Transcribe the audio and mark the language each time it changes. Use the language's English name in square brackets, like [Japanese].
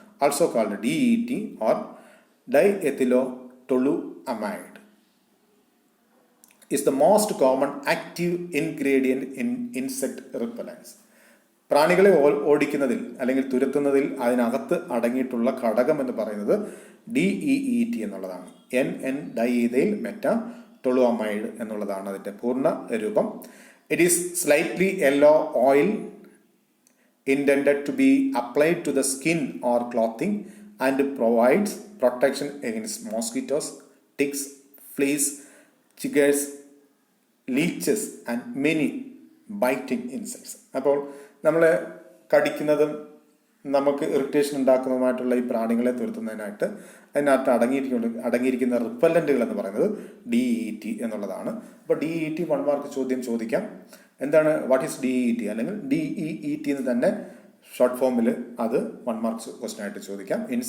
[English] Also called DET or diethyl toluamide is the most common active ingredient in insect repellents. [Malayalam] പ്രാണികളെ ഓടിക്കുന്നതിൽ അല്ലെങ്കിൽ തുരത്തുന്നതിൽ അതിനകത്ത് അടങ്ങിയിട്ടുള്ള ഘടകം എന്ന് പറയുന്നത് DEET എന്നുള്ളതാണ്. NN ഡൈ ഇഥൈൽ മെറ്റാ ടൊളുഅമൈഡ് എന്നുള്ളതാണ് അതിൻ്റെ പൂർണ്ണ രൂപം. [English] It is slightly yellow oil intended to be applied to the skin or clothing and provides protection against mosquitoes, ticks, fleas, chiggers, leeches and many biting insects. [Malayalam] അപ്പോൾ നമ്മൾ കടിക്കുന്നതും നമുക്ക് irritation ഉണ്ടാക്കുന്നതുമായിട്ടുള്ള ഈ പ്രാണികളെ തുരത്തുന്നതിനായിട്ട് അതിനകത്ത് അടങ്ങിയിരിക്കുന്ന റിപ്പല്ലന്റുകൾ എന്ന് പറയുന്നത് DET എന്നുള്ളതാണ്. അപ്പോൾ DET 1 മാർക്ക് ചോദ്യം ചോദിക്കാം. എന്താണ് [English] what is DET [Malayalam] അല്ലെങ്കിൽ DEET എന്ന് തന്നെ ഷോർട്ട് ഫോമിൽ അത് 1 മാർക്ക് ക്വസ്റ്റൻ ആയിട്ട് ചോദിക്കാം.